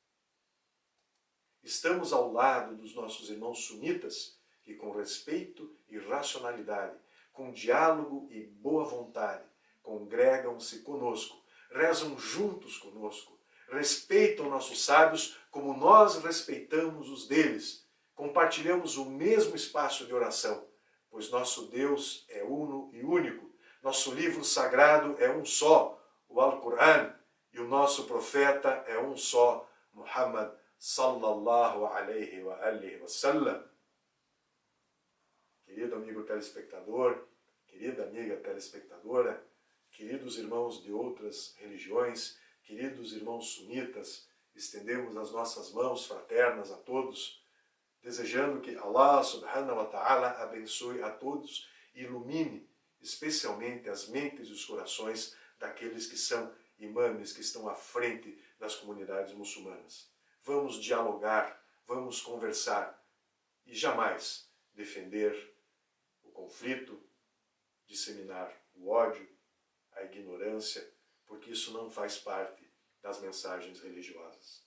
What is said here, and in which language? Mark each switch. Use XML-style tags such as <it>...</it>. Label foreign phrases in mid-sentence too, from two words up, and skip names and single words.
<pt>Estamos ao lado dos nossos irmãos sunitas que, com respeito e racionalidade, com diálogo e boa vontade, congregam-se conosco, rezam juntos conosco, respeitam nossos sábios como nós respeitamos os deles. Compartilhamos o mesmo espaço de oração, pois nosso Deus é uno e único. Nosso livro sagrado é um só, o Alcorão, e o nosso profeta é um só,</pt> <ar>محمد صلى الله عليه وآله وسلم.</ar> <pt>Querido amigo telespectador, querida amiga telespectadora, queridos irmãos de outras religiões, queridos irmãos sunitas, estendemos as nossas mãos fraternas a todos, desejando que</pt> <ar>الله سبحانه وتعالى</ar> <pt>abençoe a todos e ilumine especialmente as mentes e os corações daqueles que são imames, que estão à frente das comunidades muçulmanas. Vamos dialogar, vamos conversar e jamais defender o conflito, disseminar o ódio, a ignorância, porque isso não faz parte das mensagens religiosas.</pt>